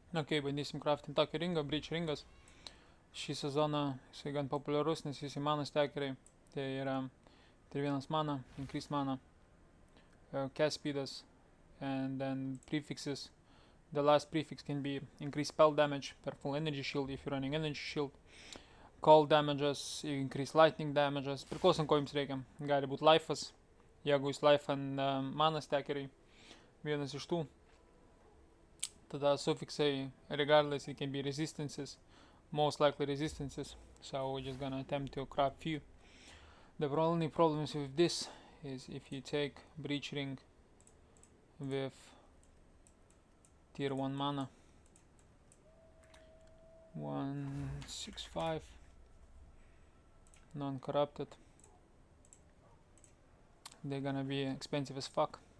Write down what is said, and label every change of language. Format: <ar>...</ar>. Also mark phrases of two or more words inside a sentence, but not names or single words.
<lt>Ok, bandysim craftinti tokį ringą, Breach ringas. Šį sezoną jisai gan populiarus, nes visi mana stekeriai. Tai yra</lt> <en>3-1 mana, increase mana, cast speedas, and then prefixes. The last prefix can be increase spell damage per full energy shield if you're running energy shield. Cold damages, increase lightning damages.</en> <lt>Priklausom ko jums reikia. Gali būti life'as, jeigu jūs</lt> <en>life and mana</en> <lt>stekeriai. Vienas iš tų. Tada suffixai,</lt> <en>regardless, it can be resistances. Most likely resistances. So we're just gonna attempt to craft few. The only problems with this is if you take Breach Ring with tier 1 mana, 165, non-corrupted, they're gonna be expensive as fuck.</en>